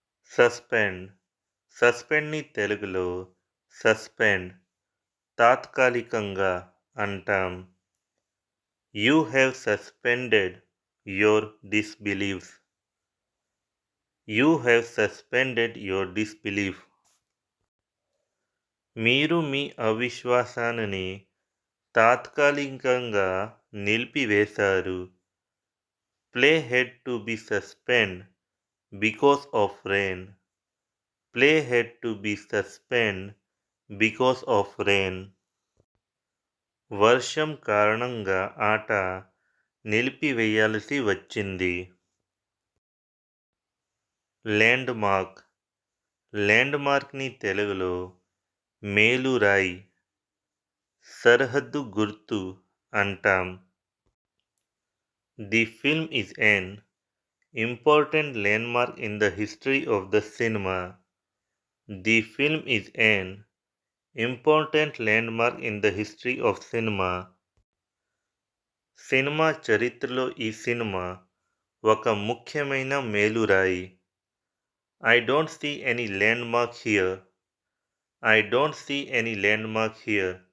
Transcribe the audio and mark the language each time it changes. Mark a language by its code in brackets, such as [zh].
[te] Suspend సస్పెండ్‌ని తెలుగులో suspend తాత్కాలికంగా అంటాం. [en] You have suspended your disbelief. You have suspended your disbelief. [te] మీరు మీ అవిశ్వాసాన్ని తాత్కాలికంగా నిలిపివేశారు. [en] Play had to be suspended because of rain. Play had to be suspended because of rain. [te] వర్షం కారణంగా ఆట నిలిపివేయాల్సి వచ్చింది. ల్యాండ్ మార్క్ ల్యాండ్ మార్క్‌ని తెలుగులో మేలురాయి, సరిహద్దు గుర్తు అంటాం. [en] The film is an important landmark in the history of the cinema. The film is an important landmark in the history of cinema. [te] Cinema చరిత్రలో ఈ సినిమా ఒక ముఖ్యమైన మేలురాయి. [en] I don't see any landmark here. I don't see any landmark here.